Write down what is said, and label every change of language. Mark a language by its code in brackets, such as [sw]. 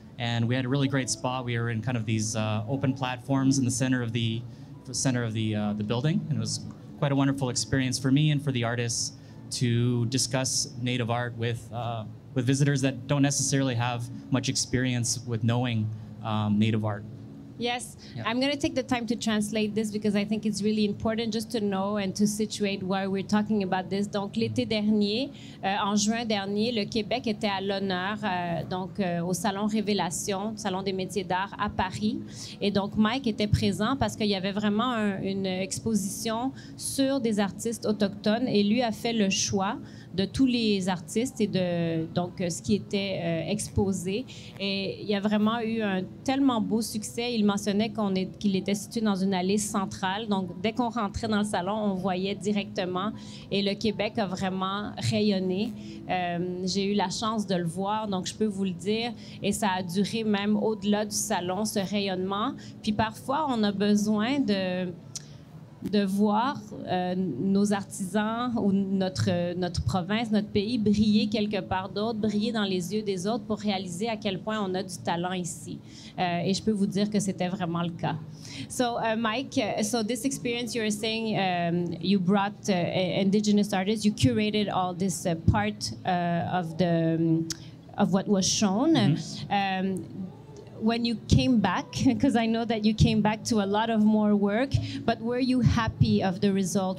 [en] And we had a really great spot. We were in kind of these open platforms in the center of the building, and it was quite a wonderful experience for me and for the artists to discuss Native art with visitors that don't necessarily have much experience with knowing Native art. Yes, yeah. I'm going to take the time to translate this because I think it's really important just to know and to situate why we're talking about this. [fr] Donc, l'été dernier, en juin dernier, le Québec était à l'honneur au Salon Révélation, Salon des métiers d'art à Paris. Et donc, Mike était présent parce qu'il y avait vraiment une exposition sur des artistes autochtones et lui a fait le choix de tous les artistes et de ce qui était exposé. Et il y a vraiment eu un tellement beau succès. Il mentionnait qu'il était situé dans une allée centrale. Donc, dès qu'on rentrait dans le salon, on voyait directement. Et le Québec a vraiment rayonné. J'ai eu la chance de le voir, donc je peux vous le dire. Et ça a duré même au-delà du salon, ce rayonnement. Puis parfois, on a besoin de voir nos artisans ou notre province, notre pays briller quelque part d'autre, briller dans les yeux des autres pour réaliser à quel point on a du talent ici. Et je peux vous dire que c'était vraiment le cas. [en] So, Mike, so this experience you were saying, you brought Indigenous artists, you curated all this part of what was shown. Mm-hmm. When you came back, because I know that you came back to a lot of more work, but were you happy of the result?